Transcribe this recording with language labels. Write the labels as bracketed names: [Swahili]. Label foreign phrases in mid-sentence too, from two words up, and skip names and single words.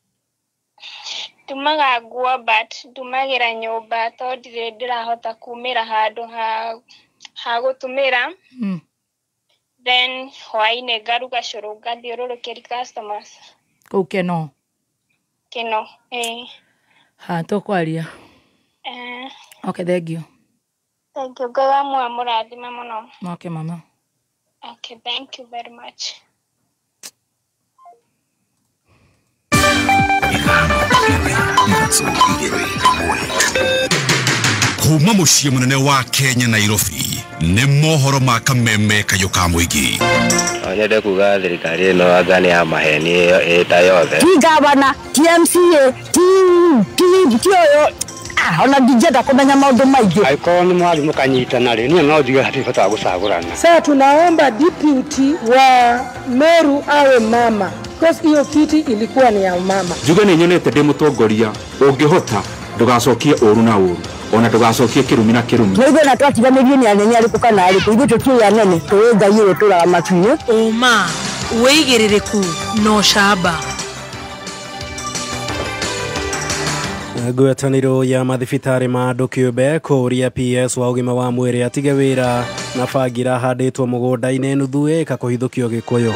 [Kikuyu] Tumaga nguo but ndumagira nyumba tondu ndirahota kumira handu ha gutumira. Then hwaine ngaruga curu ngathiururukiri customers. Kau Keno. Ha tukwaria. [English] Okay, thank you. Thank you. [Kikuyu] Ngai wa muoyo amurathime muno. [English] Okay, mama. Okay, thank you very much. [Kikuyu] Kuma muciĩ munene wa Kenya Nairobi nĩ mohoro ma Kameme Kayuka Muigi. Nyende kuga thirikari ĩno anga nĩ ya maheni ĩta yothe. Ti gavana, ti MCA, ti oyo. Ona ndingĩenda kũmenya maũndũ maingĩ. Angĩkorwo nĩ mwarimũ kanyitana rĩ niĩ no njuge hatirĩ bata wa gũcagũrana. [Swahili] Sasa tunaomba deputy wa Meru awe mama. Because hiyo kiti ilikuwa ni ya mama. [Kikuyu] Njuge nĩ nyonete ndĩ mũtongoria ũngĩhota ndũgacokie ũru na ũru ona ndũgacokie kĩrumi na kĩrumi. Nĩguo na twatiganĩrio nĩ anene arĩkũ kana arĩkũ ithuĩ tũtiũĩ anene tũĩ Ngai ũyũ tũraga matu-inĩ. Uma wĩigĩrĩrĩku no camba. Ngwatanĩro ya mathibitarĩ ma andũ kĩũmbe kũria PS wa ũgima wa mwĩrĩ atige wĩra na bangira handĩtwo mũgũnda-inĩ nuthu ĩka kũhithũkio Gĩkũyũ.